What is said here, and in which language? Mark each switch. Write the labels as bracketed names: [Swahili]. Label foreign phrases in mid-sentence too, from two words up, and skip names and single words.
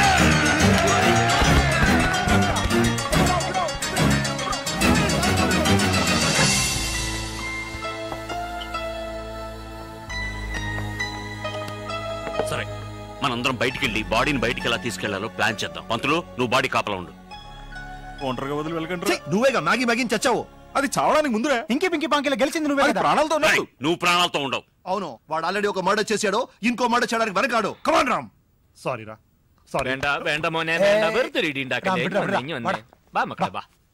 [Telugu] సరే, మనందరం బయటికి వెళ్ళి బాడీని బయటికి ఎలా తీసుకెళ్లాలో ప్లాన్ చేద్దాం. పంతులు, నువ్వు బాడీ కాపలా ఉండు. ఒంటరిగా వదిలి వెళ్ళకండి. నువ్వేగా మ్యాగీ మ్యాగీ చచ్చావు. అది చావడానికి ముందురే. ఇంకే పింకి పాంకిలో గెలిచింది నువ్వే కదా. ప్రాణాలతో ఉన్నాడు. నువ్వు ప్రాణాలతో ఉండవు. అవును, వాడు ఆల్రెడీ ఒక మర్డర్ చేశాడు, ఇంకో మర్డర్ చేయడానికి వెనకాడు. కమాన్ రామ్. సారీ రా, సారీ. [Malayalam] വേണ്ട വേണ്ട മോനെ, വേണ്ട. വെറുതെ ഇടി ഉണ്ടാക്കല്ലേ. വാ മക്കളെ വാ.